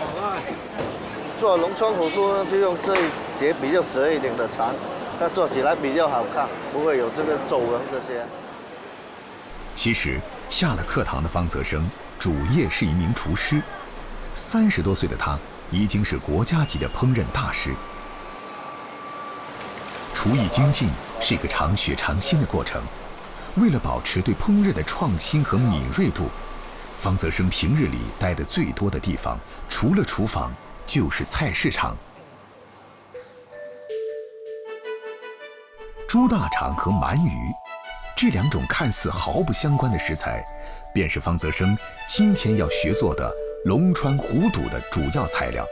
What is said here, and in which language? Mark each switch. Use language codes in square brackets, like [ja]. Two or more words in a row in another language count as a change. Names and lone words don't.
[zh] 做農村火酥呢，就用這一節比較折一點的腸，它做起來比較好看，不會有這個皺紋這些。其實，下了課堂的方澤生，主業是一名廚師。30多歲的他，已經是國家級的烹飪大師。廚藝精進是一個常學常新的過程。为了保持对烹饪的创新和敏锐度，方泽生平日里待得最多的地方，除了厨房，就是菜市场。猪大肠和鳗鱼，这2种看似毫不相关的食材，便是方泽生今天要学做的龙川虎肚的主要材料。